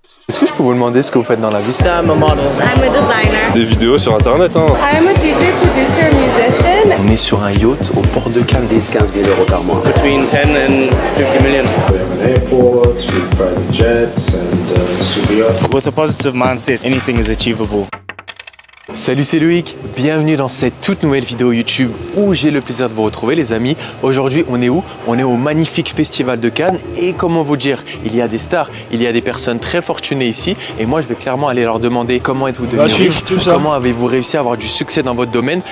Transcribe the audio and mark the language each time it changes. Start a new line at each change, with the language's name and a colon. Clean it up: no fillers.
French: Est-ce que je peux vous demander ce que vous faites dans la vie?
English: I'm a model. I'm a designer.
French: Des vidéos sur internet, hein.
English: I'm a DJ, producer, musician.
French: On est sur un yacht au port de Cannes. 10-15 000 euros par mois.
English: Between 10 and 50 million. We have an airport, we have private jets and super yacht. With a positive mindset, anything is achievable.
French: Salut, c'est Loïc, bienvenue dans cette toute nouvelle vidéo YouTube où j'ai le plaisir de vous retrouver les amis. Aujourd'hui on est où? On est au magnifique festival de Cannes et comment vous dire, il y a des stars, il y a des personnes très fortunées ici et moi je vais clairement aller leur demander comment êtes-vous devenu riche, comment avez-vous réussi à avoir du succès dans votre domaine.